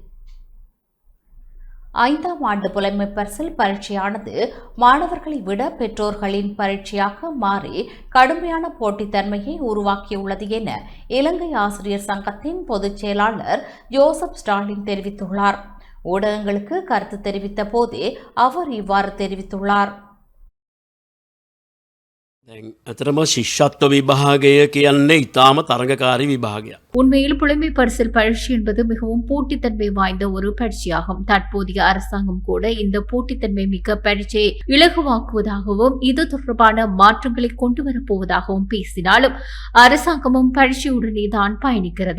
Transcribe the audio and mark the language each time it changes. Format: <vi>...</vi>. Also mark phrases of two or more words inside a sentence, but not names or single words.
<ta>5ஆம் ஆண்டு புலமை பரிசில் பரீட்சையானது மாணவர்களை விட பெற்றோர்களின் பரீட்சையாக மாறி கடுமையான போட்டித்தன்மையை உருவாக்கியுள்ளது என இலங்கை ஆசிரியர் சங்கத்தின் பொதுச் செயலாளர் ஜோசப் ஸ்டாலின் தெரிவித்துள்ளார். ஊடகங்களுக்கு கருத்து தெரிவித்த போதே அவர் இவ்வாறு தெரிவித்துள்ளார்.</ta> <si>දැන් ඇතරම ශිෂ්‍යත්ව විභාගය කියන්නේ ඉතාම තරඟකාරී විභාගයක්.</si> <ta>உண்மையில் புலமை பரிசில் பரீட்சை என்பது மிகவும் போட்டித்தன்மை வாய்ந்த ஒரு பரீட்சையாகும். தற்போதைய அரசாங்கம் கூட இந்த போட்டித்தன்மை மிக்க பரீட்சையை இலகுவாக்குவதாகவும் இது தொடர்பான மாற்றங்களை கொண்டு வரப்போவதாகவும் பேசினாலும் அரசாங்கமும் பரீட்சையுடனே தான் பயணிக்கிறது.</ta>